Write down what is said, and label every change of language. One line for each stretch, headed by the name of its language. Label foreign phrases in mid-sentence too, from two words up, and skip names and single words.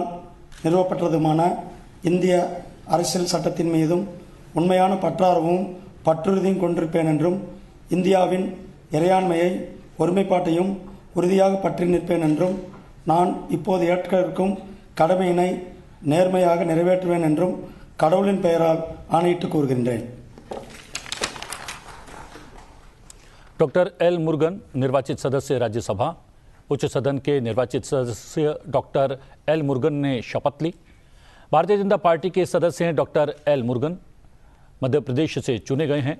Tamil: நிறுவப்பட்டதுமான இந்திய அரசியல் சட்டத்தின் மீதும் உண்மையான பற்றார்வமும் பற்றுறுதியும் கொண்டிருப்பேன் என்றும் இந்தியாவின் இறையாண்மையை ஒருமைப்பாட்டையும் உறுதியாக பற்றி நிற்பேன் என்றும் நான் இப்போது ஏற்க இருக்கும் கடமையினை நேர்மையாக நிறைவேற்றுவேன் என்றும் கடவுளின் பெயரால் ஆணையிட்டு கூறுகின்றேன்.
Hindi: डॉक्टर एल मुरुगन, निर्वाचित सदस्य राज्यसभा. उच्च सदन के निर्वाचित सदस्य डॉक्टर एल मुरुगन ने शपथ ली. भारतीय जनता पार्टी के सदस्य हैं डॉक्टर एल मुरुगन, मध्य प्रदेश से चुने गए हैं.